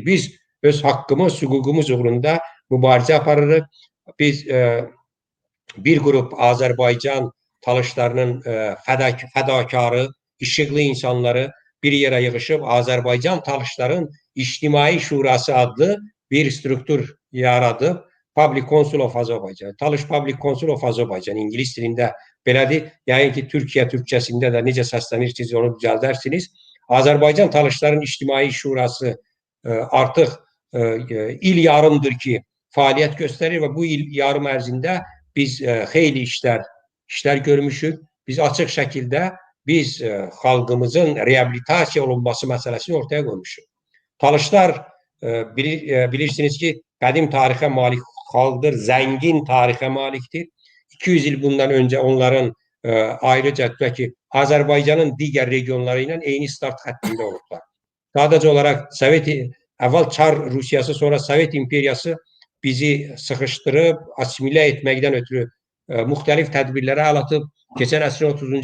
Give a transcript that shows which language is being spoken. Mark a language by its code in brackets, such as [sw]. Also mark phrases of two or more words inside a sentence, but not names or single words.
[az] Biz öz hakkımız, hukukumuz uğrunda mübarizə aparırıq. Biz bir grup Azerbaycan Talışlarının fedakarı, işıklı insanları bir yere yığışıp Azerbaycan Talışların İçtimai Şurası adlı bir struktur yaradı. [en] Public Council of Azerbaijan. Talış Public Council of Azerbaijan. [az] İngiliz dilində belədir. Yəni ki, Türkiyə türkçəsində də necə səslənirsiniz onu düzəldərsiniz. Azerbaycan Talışların İçtimai Şurası artıq il yarımdır ki [tr] faaliyet gösterir ve [az] bu il yarım ərzində biz xeyli işler görmüşük. [tr] Biz açık şekilde biz halkımızın reabilitasiya olunması meselesini ortaya koymuşuz. [az] Talışlar bilirsiniz ki qədim tarixə malik xalqdır, zəngin tarixə malikdir. 200 il bundan önce onların ayrıca ki Azerbaycan'ın diğer regionları ile eyni start xəttində olublar. [tr] Sadece olarak evvel Çar Rusyası sonra Sovet İmperiyası bizi sıkıştırıp asimile etmekten ötürü muhtelif tedbirlere el atıp geçen asrın 30.